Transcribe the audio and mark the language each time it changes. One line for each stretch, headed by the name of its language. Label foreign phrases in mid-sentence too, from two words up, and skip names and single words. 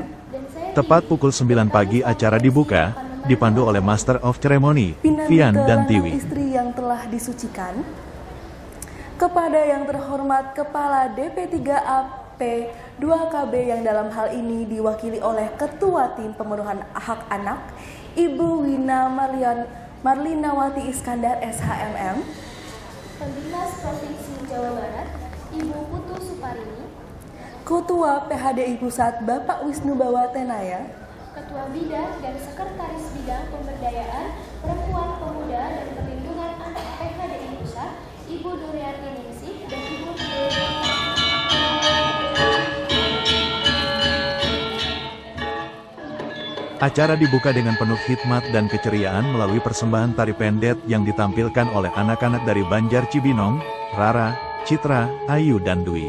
Indonesian: Tepat pukul 9 pagi acara dibuka, dipandu oleh
English: Master of Ceremony,
Indonesian: Vian dan Tiwi. Istri yang telah disucikan, kepada yang terhormat Kepala DP3AP 2KB yang dalam hal ini diwakili oleh Ketua Tim Pemenuhan Hak Anak, Ibu Wina Marlinawati Iskandar SHMM, Pembinas Provinsi Jawa Barat, Ibu Putu Suparini, Ketua PHDI Pusat Bapak Wisnu Bawa Tenaya, Ketua Bidang dan Sekretaris Bidang Pemberdayaan Perempuan, Pemuda, dan Perlindungan Anak PHDI Pusat, Ibu Duryani Ningsih, dan Ibu Acara dibuka dengan penuh hikmat dan keceriaan melalui persembahan tari pendet yang ditampilkan oleh anak-anak dari Banjar Cibinong, Rara, Citra, Ayu dan Dwi.